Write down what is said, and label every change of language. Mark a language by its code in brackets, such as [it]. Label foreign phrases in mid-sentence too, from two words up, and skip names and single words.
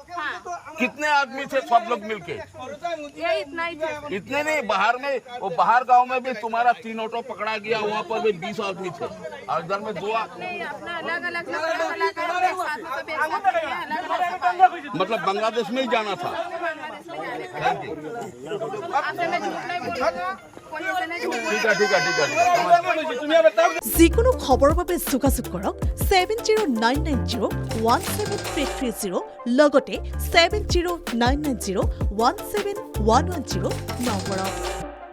[hi] कितने आदमी थे सब लोग मिलके? इतना ही थे। इतने नहीं, बाहर में, वो बाहर गांव में भी तुम्हारा 3 ऑटो पकड़ा गया, वहाँ पर भी 20 आदमी थे, और इधर में 2 अलग अलग मतलब बांग्लादेश में ही जाना था। [as] ঠিক আছে। যিকোনো খবৰৰ বাবে যোগাযোগ কৰক 7099017330 লগতে 7099017110 নম্বৰত।